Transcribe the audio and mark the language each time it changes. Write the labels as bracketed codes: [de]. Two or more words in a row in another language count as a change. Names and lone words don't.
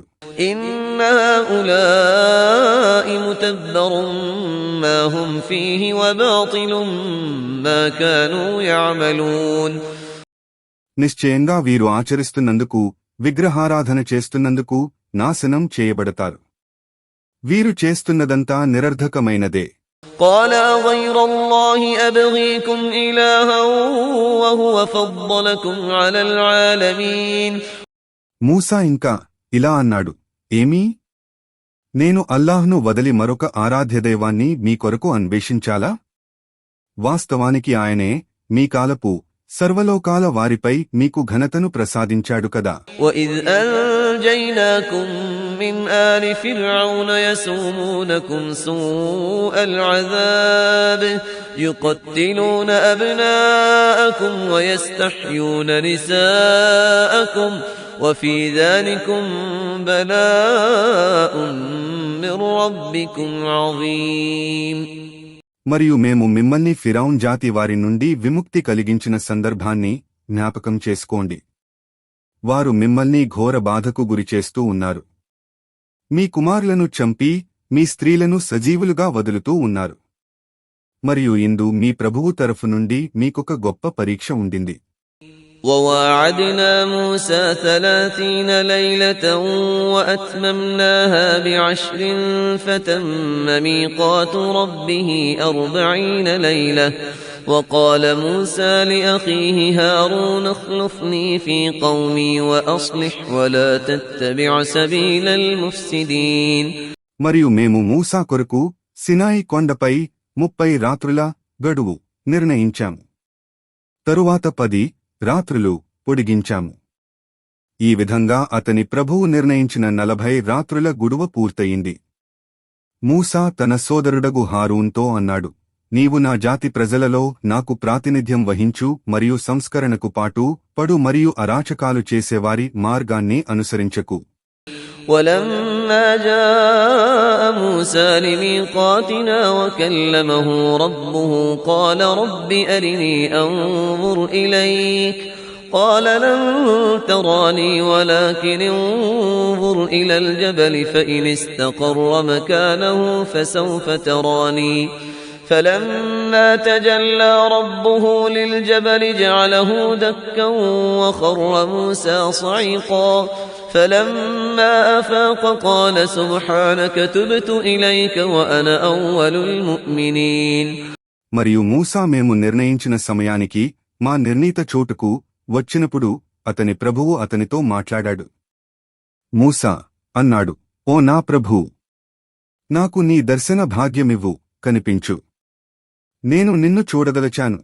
[ar] إن هؤلاء متبر ما هم فيه وباطل ما كانوا يعملون. [te] నిశ్చయంగా వీరు ఆచరిస్తున్నందుకు, విగ్రహారాధన చేస్తున్నందుకు నాశనం చేయబడతారు. వీరు చేస్తున్నదంతా నిరర్ధకమైనదే. [ar] قال غير الله أبغيكم إلها وهو فضلكم على العالمين. [te] మూసా ఇంకా ఇలా అన్నాడు, ఏమీ? నేను అల్లాహ్ను వదలి మరొక ఆరాధ్యదైవాన్ని మీ కొరకు అన్వేషించాలా? వాస్తవానికి ఆయనే మీ కాలపు సర్వలోకాల వారిపై మీకు ఘనతను ప్రసాదించాడు కదా. [ar] وَإِذْ أَنْجَيْنَاكُمْ مِنْ آلِ فِرْعَوْنَ يَسُومُونَكُمْ سُوءَ الْعَذَابِ يُقَتِّلُونَ أَبْنَاءَكُمْ وَيَسْتَحْيُونَ نِسَاءَكُمْ وَفِي ذَلِكُمْ بَلَاءٌ مِّن رَّبِّكُمْ عَظِيمٌ. [te] మరియు మేము మిమ్మల్ని ఫిరౌన్ జాతి వారి నుండి విముక్తి కలిగించిన సందర్భాన్ని జ్ఞాపకం చేసుకోండి. వారు మిమ్మల్ని ఘోర బాధకు గురిచేస్తూ ఉన్నారు. మీ కుమారులను చంపి మీ స్త్రీలను సజీవులుగా వదులుతూ ఉన్నారు. మరియు ఇందు మీ ప్రభువు తరఫు నుండి మీకొక గొప్ప పరీక్ష ఉండింది. [ar] وواعدنا موسى 30 ليلة وأتممناها ب10 فتم ميقات ربه 40 ليلة. وقال موسى لأخيه هارون اخلفني في قومي وأصلح ولا تتبع سبيل المفسدين. [te] మరియు మేము మూసా కొరకు సినాయి కొండపై 30 రాత్రుల గడువు నిర్ణయించాము. తరువాత 10 రాత్రులు పొడిగించాము. ఈ విధంగా అతని ప్రభువు నిర్ణయించిన 40 రాత్రుల గుడువ పూర్తయింది. మూసా తన సోదరుడగు హారూన్తో అన్నాడు, నీవు నా జాతి ప్రజలలో నాకు ప్రాతినిధ్యం వహించు మరియు సంస్కరణకు పాటు పడు మరియు అరాచకాలు చేసేవారి మార్గాన్ని అనుసరించకు. [ar] ولما جاء موسى لميقاتنا وكلمه ربه قال رب أرني أنظر إليك قال لن تراني ولكن انظر إلى الجبل فإن استقر مكانه فسوف تراني فلما تجلى ربه للجبل جعله دكا وخر موسى صعيقا فلما أفاق قال سبحانك تبت إليك وأنا أول المؤمنين. [te] మరియు మూసా మేము నిర్ణయించిన సమయానికి మా నిర్ణీత చోటుకు వచ్చినప్పుడు అతని ప్రభువు అతనితో మాట్లాడాడు. మూసా అన్నాడు, ఓ నా ప్రభూ, నాకు నీ దర్శన భాగ్యమివ్వు, కనిపించు. నేను నిన్ను చూడదలచాను.